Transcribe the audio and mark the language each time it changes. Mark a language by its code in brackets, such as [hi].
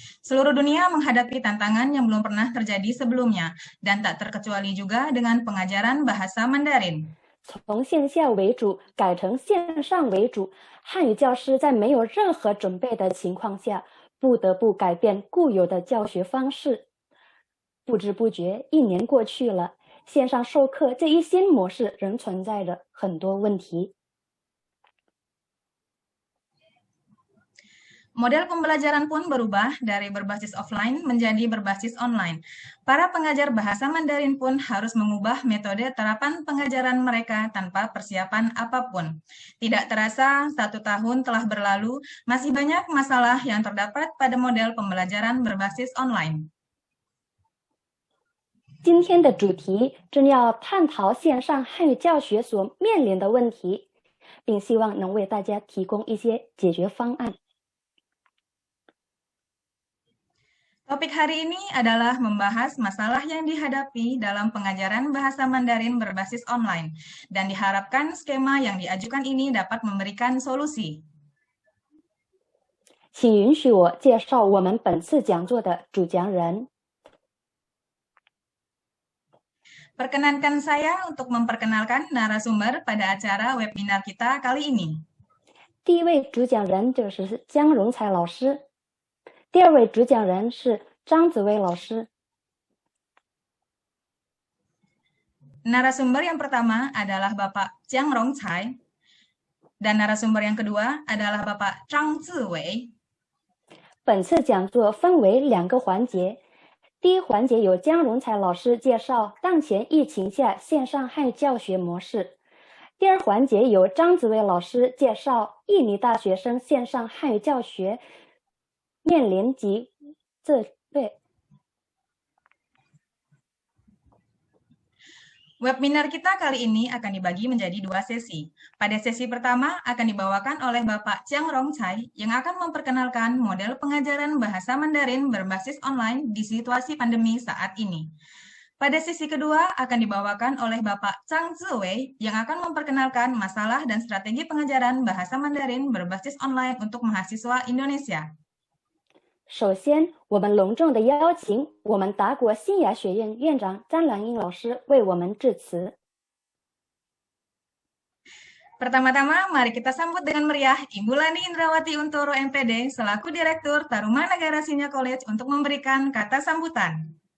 [id] Seluruh dunia menghadapi tantangan yang belum pernah terjadi sebelumnya, dan tak terkecuali juga dengan pengajaran bahasa Mandarin. [zh] 从线下为主改成线上为主，汉语教师在没有任何准备的情况下，不得不改变固有的教学方式。不知不觉1年过去了，线上授课这一新模式仍存在着很多问题。 [id] Model pembelajaran pun berubah dari berbasis offline menjadi berbasis online. Para pengajar bahasa Mandarin pun harus mengubah metode terapan pengajaran mereka tanpa persiapan apapun. Tidak terasa, 1 tahun telah berlalu, masih banyak masalah yang terdapat pada model pembelajaran berbasis online. [zh] 今天的主题正要探讨线上汉语教学所面临的问题，并希望能为大家提供一些解决方案。 [id] Topik hari ini adalah membahas masalah yang dihadapi dalam pengajaran bahasa Mandarin berbasis online, dan diharapkan skema yang diajukan ini dapat memberikan solusi. [zh] 请允许我介绍我们本次讲座的主讲人。 [id] Perkenankan saya untuk memperkenalkan narasumber pada acara webinar kita kali ini. [zh] 第一位主讲人就是江荣才老师，第二位主讲人是张子薇老师。 [id] Narasumber yang pertama adalah Bapak Jiang Rongcai, dan narasumber yang kedua adalah Bapak Zhang Ziwei. [zh] 本次讲座分为2个环节，第一环节由江荣才老师介绍当前疫情下线上汉语教学模式。第二环节由张子薇老师介绍印尼大学生线上汉语教学面临及这对。 [id] Webinar kita kali ini akan dibagi menjadi 2 sesi. Pada sesi pertama akan dibawakan oleh Bapak Chiang Rong Chai yang akan memperkenalkan model pengajaran bahasa Mandarin berbasis online di situasi pandemi saat ini. Pada sesi kedua akan dibawakan oleh Bapak Chang Ziwei yang akan memperkenalkan masalah dan strategi pengajaran bahasa Mandarin berbasis online untuk mahasiswa Indonesia. [zh] 首先，我们隆重地邀请我们达国新雅学院院长张兰英老师为我们致辞。 [id] Pertama-tama, mari kita sambut dengan meriah Ibu Lani Indrawati Untoro MPD selaku Direktur Tarumanagara Senior College untuk memberikan kata sambutan.